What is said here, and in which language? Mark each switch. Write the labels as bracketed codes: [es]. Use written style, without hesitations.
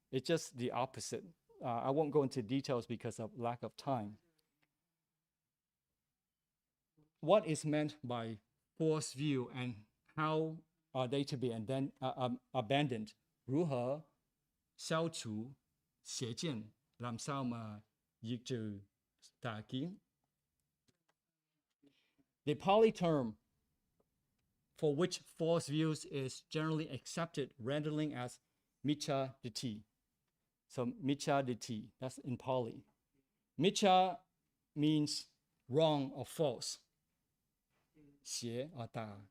[en] It's just the opposite. I won't go into details because of lack of time. What is meant by false view and how are they to be abandoned? [zh] 如何消除邪见? [vi] Làm sao mà diệt trừ tà kiến? [en] The Pali term for which false views is generally accepted rendering as miccha ditti. So miccha ditti, that's in Pali. Miccha means wrong or false. 邪 or ta.